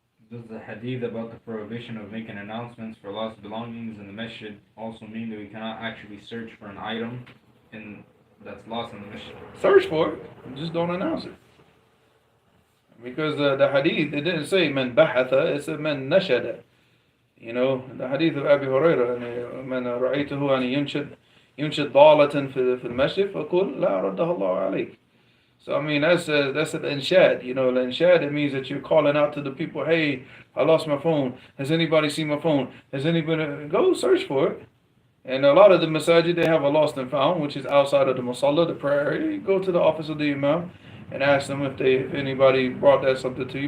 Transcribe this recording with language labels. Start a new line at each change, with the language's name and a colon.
English: Does the hadith about the prohibition of making announcements for lost belongings in the masjid also mean that we cannot actually search for an item that's lost in the masjid? Search for it, just don't announce it. Because the hadith, it didn't say man bahatha, it said man nashada. You know, the hadith of Abi Hurairah,
Arabic: من رأيته أن ينشد ضالة في المسجد فقل لا ردها الله عليك.
English: So I mean that's an inshad. You know, the inshad, it means that you're calling out to the people, hey, I lost my phone. Has anybody seen my phone? Has anybody? Go search for it. And a lot of the masajid, they have a lost and found, which is outside of the musalla, the prayer area. You go to the office of the imam and ask them if anybody brought that something to you.